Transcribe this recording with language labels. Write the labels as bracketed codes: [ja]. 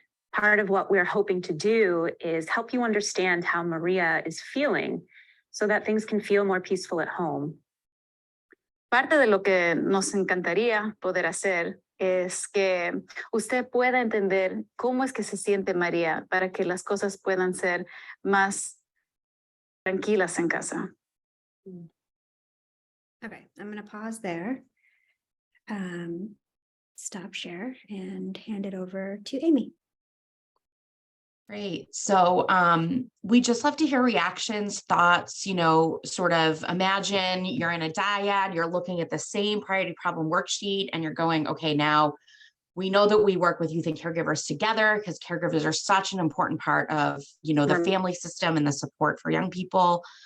[en] Part of what we're hoping to do is help you understand how Maria is feeling so that things can feel more peaceful at home. [es] Parte de lo que nos encantaría poder hacer es que usted pueda entender cómo es que se siente María para que las cosas puedan ser más tranquilas en casa. [en] Okay, I'm going to pause there. Stop share and hand it over to Amy. Great. So we just love to hear reactions, thoughts, sort of imagine you're in a dyad, you're looking at the same priority problem worksheet and you're going, okay, now we know that we work with youth and caregivers together because caregivers are such an important part of, the family system and the support for young people.